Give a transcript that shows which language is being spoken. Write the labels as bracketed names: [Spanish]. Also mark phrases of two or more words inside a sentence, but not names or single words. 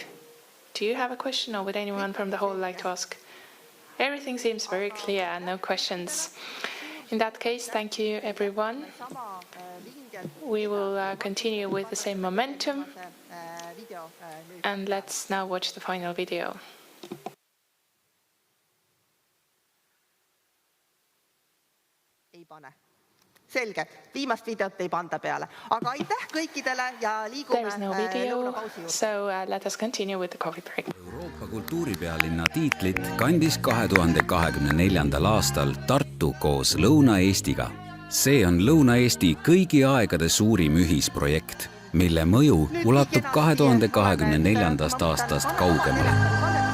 [English] Do you have a question, or would anyone from the hall like to ask? Everything seems very clear and no questions. In that case, thank you, everyone. We will continue with the same momentum. And let's now watch the final video. [Estonian] Selge, viimast videot ei panda peale. Aga aitäh kõikidele ja liigume [English] There is no video, so let us continue with the coffee break. [Estonian] Euroopa kultuuripealinna tiitlit kandis 2024. aastal Tartu koos Lõuna-Eestiga. See on Lõuna-Eesti kõigi aegade suurim ühisprojekt, mille mõju ulatub 2024. aastast kaugemale.